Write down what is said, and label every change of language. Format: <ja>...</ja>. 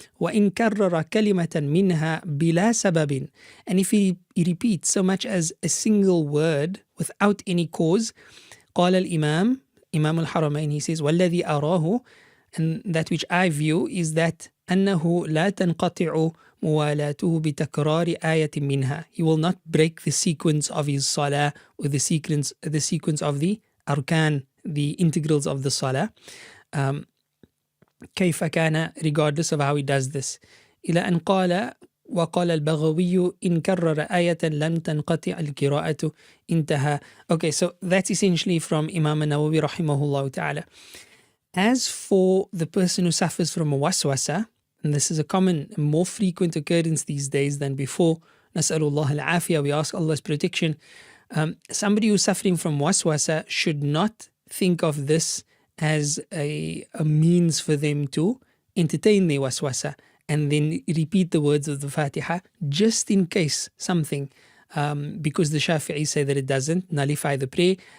<ar>وإن كرر كلمة منها بلا سبب,</ar> <en>and if he repeats so much as a single word without any cause,</en> <ar>قال الإمام,</ar> <en>Imam al-Haramain, he says,</en> <ar>والذي أراه,</ar> <en>and that which I view is that</en> <ar>أنه لا تنقطع موالاته بتكرار آية منها.</ar> <en>He will not break the sequence of his salah or the sequence of the arkan, the integrals of the salah.</en> <ar>كيف كان,</ar> <en>regardless of how he does this.</en> <ar>إلى أن قال وقال البغوي إن كرر آية لم تنقطع القراءة انتهى.</ar> <en>Okay, so that's essentially from Imam Nawawi rahimahullah ta'ala. As for the person who suffers from a waswasa, and this is a common, more frequent occurrence these days than before, Nas'alullah al-afiyah, we ask Allah's protection. Somebody who's suffering from waswasa should not think of this as a means for them to entertain their waswasa and then repeat the words of the Fatiha just in case something, because the Shafi'i say that it doesn't nullify the prayer.</en>